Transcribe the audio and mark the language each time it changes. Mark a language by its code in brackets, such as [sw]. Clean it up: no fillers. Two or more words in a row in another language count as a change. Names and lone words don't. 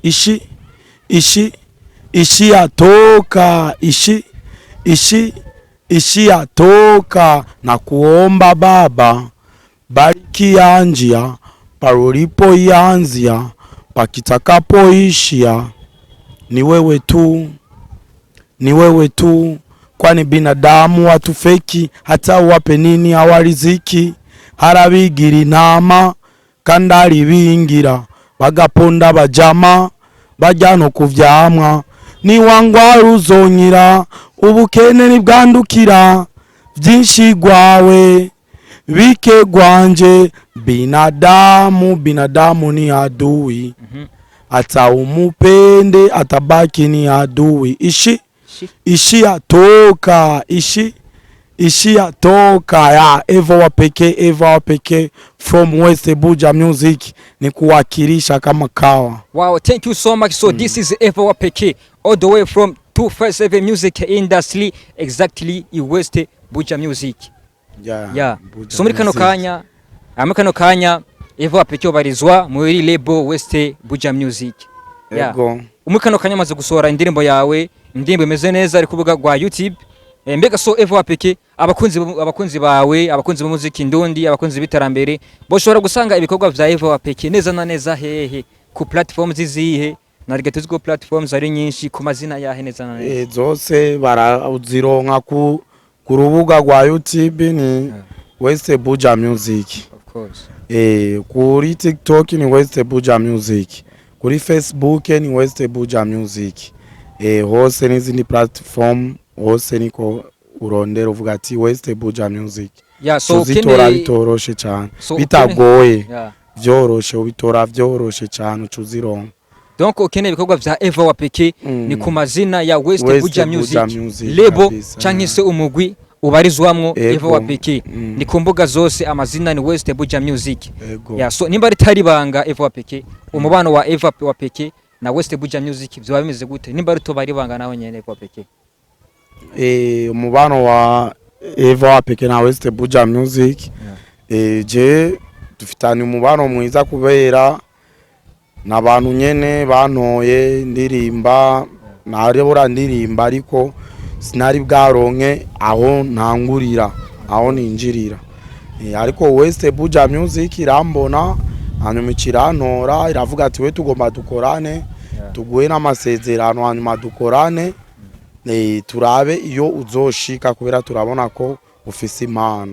[sw] Ishi atoka atoka na kuomba Baba bariki yanjia parolipo yanzia pakitakapoishia ni wewe tu kwani binadamu watu feki hata wape nini hawariziki [rn] harabigira inama kandari bingira bagaponda bajama bajya no kuvyamwa niwangwara uzonyira ubukene nibwandukira vyinshi gwawe bike gwanje [sw] binadamu ni adui hata umupende atabaki ni adui ishi atoka ya Eva wa peke from West Buja Music ni kuwakilisha kama kawa. [en] Wow, thank you so much. So this is Eva wa peke all the way from 257 Music Industry, exactly in West Buja Music. Yeah. [rn] So muri kano kanya Eva wa peke obarizwa muri label West Buja Music. [en] Yeah. [rn] Muri kano kanya maze gusohora indirimbo yawe, indirimbo imeze neza ari kubuga gwa YouTube. Mbega so Eva wa peke abakunzi bawe, abakunzi b'umuziki ndundi, abakunzi b'iterambere boshobora gusanga ibikorwa vya Eva wa peke neza na neza hehe ku platforms zizihe? Narige tuziko platforms ari nyinshi ku mazina yahe neza na neza. Zose barazironka ku rubuga rwa YouTube ni West Buja Music. [en] Of course. [rn] Kuri TikTok ni West Buja Music. Kuri Facebook ni West Buja Music. Hose n'izindi platform hose niko urondera uvuga ati West Buja Music. [en] Yeah, so [rn] uzitora bitoroshe cyane. Bitagoye. Vyoroshe ubitora vyoroshe cyane ucuzironka. Donc ukeneye ibikorwa vya Eva wa peke ni ku mazina ya West Buja Music label canke se umugwi ubarizwamwo Eva wa peke ni ku mbuga zose amazina ni West Buja Music. Yeah, so nimba ritari banga Eva wa peke umubano wa Eva wa peke na West Buja Music byo bimeze gute? Nimba rito bari banga naho nyene Eva wa peke. Umubano wa Eva wa peke na West Buja Music je dufitanye umubano mwiza kubera n'abantu nyene bantoye ndirimba narebura ndirimba ariko sinari bwaronke aho ntangurira aho ninjirira ariko West Buja Music irambona hanyuma ikirantora iravuga ati we tugomba dukorane tuguhe n'amasezerano hanyuma dukorane turabe iyo uzoshika kubera turabona ko ufise impano.